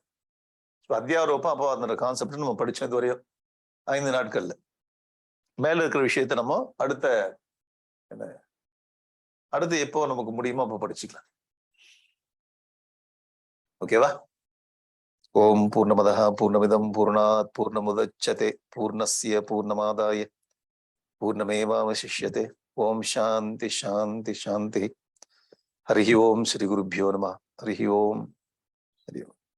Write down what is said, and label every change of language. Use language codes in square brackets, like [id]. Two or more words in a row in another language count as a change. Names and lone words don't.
[ta] அத்தியாரோபம் அபவாதம் கான்செப்ட் நம்ம படிச்சோம் இது வரையும் 5 நாட்கள்ல. மேல இருக்கிற விஷயத்த நம்ம அடுத்து எப்போ நமக்கு முடியுமோ அப்போ படிச்சுக்கலாம். [sa] ஓகேவா? ओम् पूर्णमदः पूर्णमिदं पूर्णात् पूर्णमुदच्यते पूर्णस्य पूर्णमादाय पूर्णमेवावशिष्यते. ओम् शान्ति शान्ति शान्ति. हरि ओम् श्री गुरुभ्यो नमः. हरि ओम् हरि ओम्.